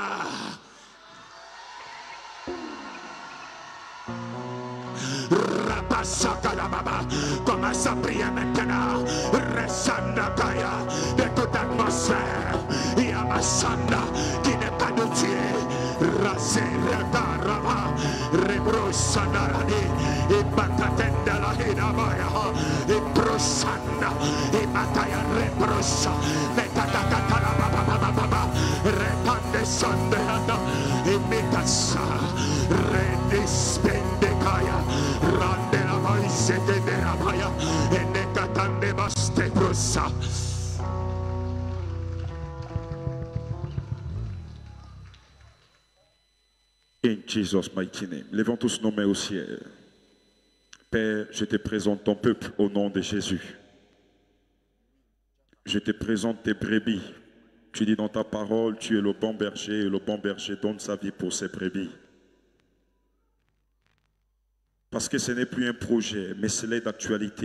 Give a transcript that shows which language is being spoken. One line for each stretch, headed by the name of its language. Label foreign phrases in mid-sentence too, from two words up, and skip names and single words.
French: Commence à prier maintenant. Resandakaya, de toute atmosphère. Yamasanda, qui n'est pas de Dieu. Raseretarama, Rebrosanarani, et Bakatenda la Hinabaya, et Brosanda, et Mataya Rebrosa, Metatakatara Baba, Repande Sandeana, et Metasa, Redispendekaya, Randela Maisete de Rabaya, et Nekatande Baste Brosa.
English: In Jesus' mighty name.
French: Levons tous nos mains au ciel. Père, je te présente ton peuple au nom de Jésus. Je te présente tes brebis. Tu dis dans ta parole, tu es le bon berger et le bon berger donne sa vie pour ses brebis. Parce que ce n'est plus un projet, mais c'est d'actualité.